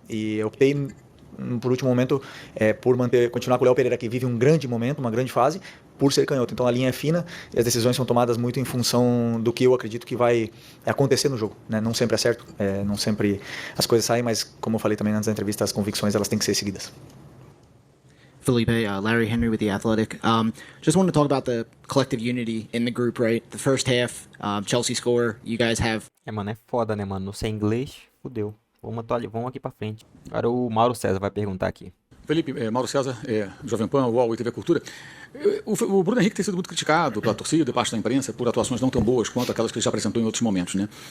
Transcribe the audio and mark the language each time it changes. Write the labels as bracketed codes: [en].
[pt] E eu optei, por último momento, por continuar com o Léo Pereira, que vive um grande momento, uma grande fase, por ser canhoto. Então a linha é fina e as decisões são tomadas muito em função do que eu acredito que vai acontecer no jogo, né? Não sempre é certo, não sempre as coisas saem, mas como eu falei também antes da entrevista, as convicções elas têm que ser seguidas. [en] Felipe, Larry Henry with The Athletic. Just want to talk about the collective unity in the group, right? The first half, Chelsea score, you guys have... [pt] Mano, é foda, né, mano? Não sei inglês, fudeu. Vamos aqui pra frente. Agora o Mauro César vai perguntar aqui. Felipe, Mauro César, Jovem Pan, UOL e TV Cultura. O Bruno Henrique tem sido muito criticado pela torcida e parte da imprensa por atuações não tão boas quanto aquelas que ele já apresentou em outros momentos, né?